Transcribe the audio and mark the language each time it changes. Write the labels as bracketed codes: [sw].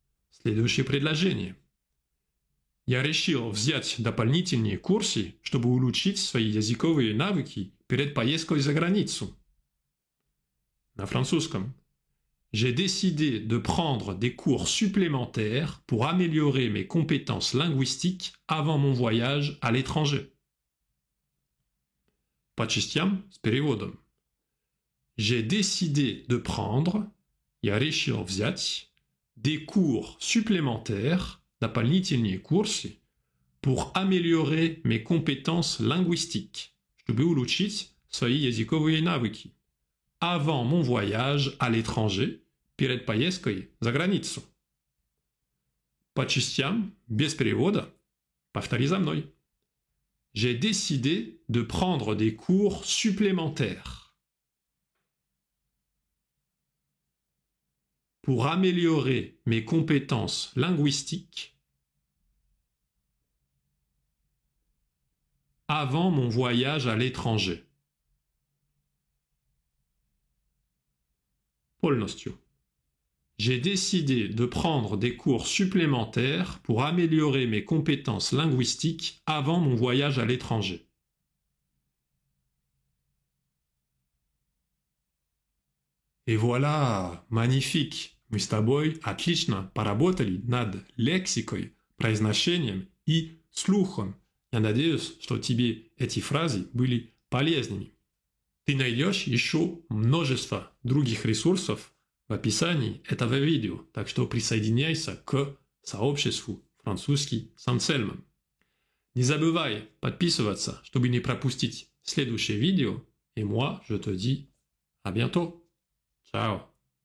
[ru] Следующее предложение. Я решил взять дополнительные курсы, чтобы улучшить свои языковые навыки перед поездкой за границу. На французском. [fr] J'ai décidé de prendre des cours supplémentaires pour améliorer mes compétences linguistiques avant mon voyage à l'étranger. [ru] По частям с переводом. [fr] J'ai décidé de prendre, [ru] я решил взять, [fr] des cours supplémentaires, [ru] дополнительные курсы, [fr] pour améliorer mes compétences linguistiques, [ru] чтобы улучшить свои языковые навыки, [fr] avant mon voyage à l'étranger, [ru] перед поездкой за границу. По частям, без перевода, повтори за мной. [fr] J'ai décidé de prendre des cours supplémentaires pour améliorer mes compétences linguistiques avant mon voyage à l'étranger. [ru] Полностью. [fr] J'ai décidé de prendre des cours supplémentaires pour améliorer mes compétences linguistiques avant mon voyage à l'étranger. Et voilà, magnifique! [ru] Мы с тобой отлично поработали над лексикой, произношением и слухом. Я надеюсь, что тебе эти фразы были полезными. Ты найдешь еще множество других ресурсов в описании этого видео, так что присоединяйся к сообществу «Французский с Ансельмом». Не забывай подписываться, чтобы не пропустить следующее видео, [fr] et moi, je te dis à bientôt. Ciao.